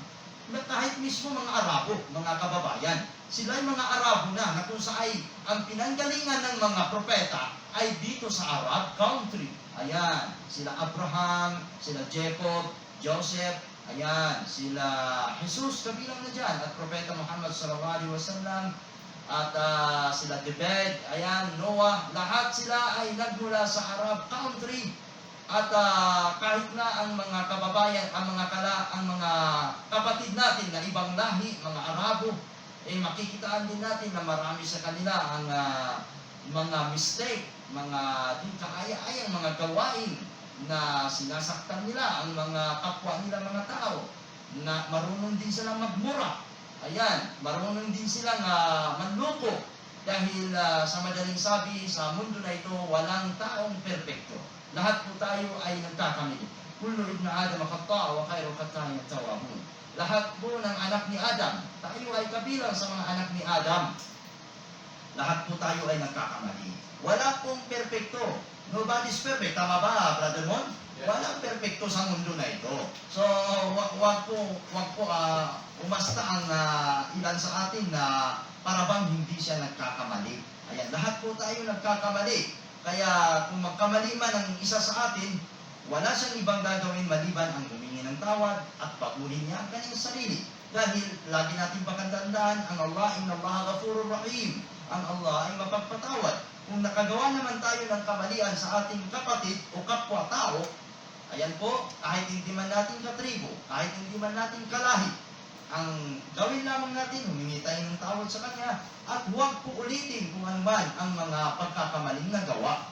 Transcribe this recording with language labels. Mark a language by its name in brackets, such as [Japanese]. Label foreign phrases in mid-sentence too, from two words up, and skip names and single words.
[Filipino] Kahit mismo mga Arabo, mga kababayan, sila ay mga Arabo na kung saan ang pinanggalingan ng mga propeta ay dito sa [English] Arab country. [Filipino] Ayan, sila Abraham, sila Jacob, Joseph, ayan, sila Jesus, kabilang na dyan, at Propeta Muhammad [Arabic] صلى الله عليه وسلم, [Filipino] at sila David, ayan, Noah, lahat sila ay nagmula sa [English] Arab country. [Filipino] At kahit na ang mga kababayan, ang mga kapatid natin na ibang lahi, mga Arabo, makikitaan din natin na marami sa kanila ang mga mistake, mga di kaaya-ayang mga gawain na sinasaktan nila ang mga kapwa nila mga tao, na marunong din silang magmura. Ayan, marunong din silang manloko, dahil sa madaling sabi, sa mundo na ito, walang taong perpekto. Lahat po tayo ay nagkakamali. [Arabic] كل ابن آدم خطاء وخير الخطائين التوابون. [Filipino] Lahat po ng anak ni Adam, tayo ay kabilang sa mga anak ni Adam. Lahat po tayo ay nagkakamali. Wala pong perpekto. [English] Nobody's perfect. [Filipino] Tama ba, Brother Mon? Yeah. Walang perpekto sa mundo na ito. So, wag po umasta ang ilan sa atin na parabang hindi siya nagkakamali. Ayan, lahat po tayo nagkakamali. Kaya kung magkamali man ang isa sa atin, wala siyang ibang gagawin maliban ang humingi ng tawad at baguhin niya ang kanyang sarili. Dahil lagi natin pakatandaan, ang Allah, [Arabic] إن الله غفور رحيم. [Filipino] Ang Allah ay mapagpatawad. Kung nakagawa naman tayo ng kamalian sa ating kapatid o kapwa-tao, ayan po, kahit hindi man natin katribo, kahit hindi man natin kalahi, ang gawin lamang natin, humingi tayo ng tawad sa Kanya, at huwag po ulitin kung ano man ang mga pagkakamaling nagawa.